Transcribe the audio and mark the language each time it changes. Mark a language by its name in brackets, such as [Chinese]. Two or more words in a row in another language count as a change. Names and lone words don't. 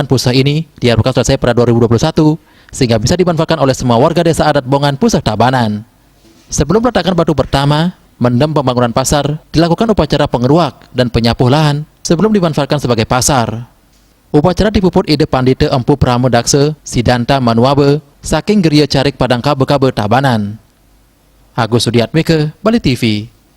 [Indonesian] Pusah ini diharapkan selesai pada 2021 sehingga bisa dimanfaatkan oleh semua warga Desa Adat Bongan Pusah Tabanan. Sebelum peletakan batu pertama, mendem pembangunan pasar, dilakukan upacara pengeruak dan penyapuh lahan sebelum dimanfaatkan sebagai pasar. Upacara dipuput ide Pandita Empu Pramodaksa Sidanta Manuabe saking Geria Carik Padang Kabe-Kabe Tabanan. Agus Sudiatmike, Bali TV.